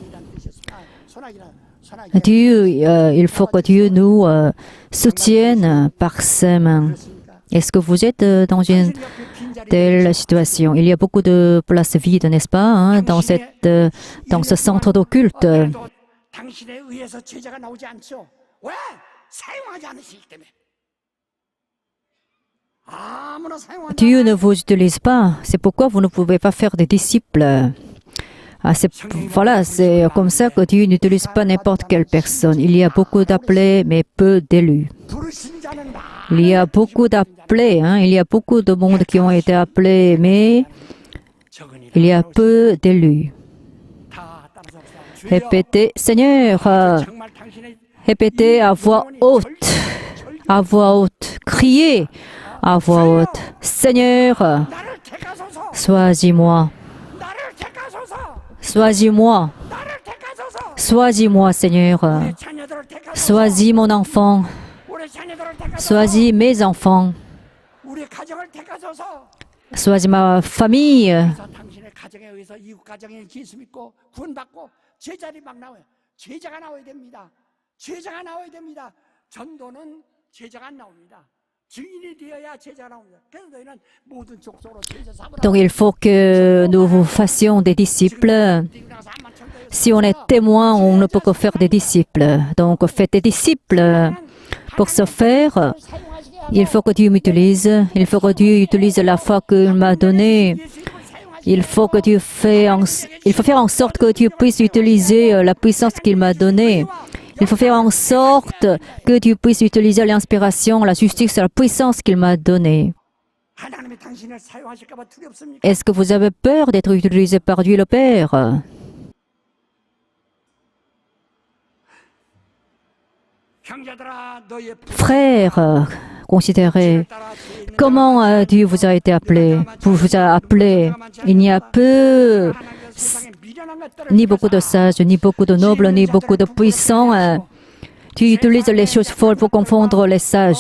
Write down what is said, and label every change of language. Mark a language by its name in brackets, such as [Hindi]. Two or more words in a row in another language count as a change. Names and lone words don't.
[French] Dieu, il faut que Dieu nous soutienne par ses mains. Est-ce que vous êtes dans une telle situation? Il y a beaucoup de places vides, n'est-ce pas, hein, dans ce centre d'occulte. [Korean] 당신에 의해서 제자가 나오지 않죠. 왜? 사용하지 않으시기 때문에. 아무나 사용하지 [French] Dieu ne vous utilise pas. C'est pourquoi vous ne pouvez pas faire des disciples. Voilà, c'est comme ça que Dieu n'utilise pas n'importe quelle personne. Il y a beaucoup d'appelés, mais peu d'élus. [Korean] 부르신 자는 [French] Il y a beaucoup d'appelés, hein. Il y a beaucoup de monde qui ont été appelés, mais il y a peu d'élus. [Korean] 다 따라서 [French] Répétez, Seigneur, [Korean] 정말 당신의 [French] répétez à voix haute, criez à voix haute. Seigneur, [Korean] 나를 택하소서. [French] choisis-moi, [Korean] 나를 택하소서. [French] choisis-moi, [Korean] 나를 택하소서. [French] choisis-moi, Seigneur. [Korean] 우리 자녀들을 택하소서. [French] Choisis mon enfant, [Korean] 우리 자녀들을 택하소서. [French] choisis mes enfants, [Korean] 우리 가정을 택하소서. [French] choisis ma famille. [Korean] 그래서 당신의 가정에 의해서 이웃 가정에 예수 믿고 구원받고 제자리 막 나와요. 제자가 나와야 됩니다. 제자가 나와야 됩니다. 전도는 제자가 안 나옵니다. 증인이 되어야 제자가 나옵니다. 그래서 너희는 모든 족속으로 제자 삼으라. [French] Donc il faut que nous fassions des disciples. Si on est témoin, on ne peut que faire des disciples. Donc faites des disciples. Pour ce faire, il faut que Dieu m'utilise. Il faut que Dieu utilise la foi qu'il m'a donnée. Il faut faire en sorte que Dieu puisse utiliser la puissance qu'il m'a donnée. Il faut faire en sorte que Dieu puisse utiliser l'inspiration, la justice, la puissance qu'il m'a donnée. [Korean] 하나님이 당신을 사용하실까 봐 두렵습니까? [French] Est-ce que vous avez peur d'être utilisé par Dieu le Père? [Korean] 형제들아 너희의 [French] Frères, considérez comment Dieu vous a été appelé. Vous a appelé. Il n'y a peu, ni beaucoup de sages, ni beaucoup de nobles, ni beaucoup de puissants. Tu utilises les choses folles pour confondre les sages.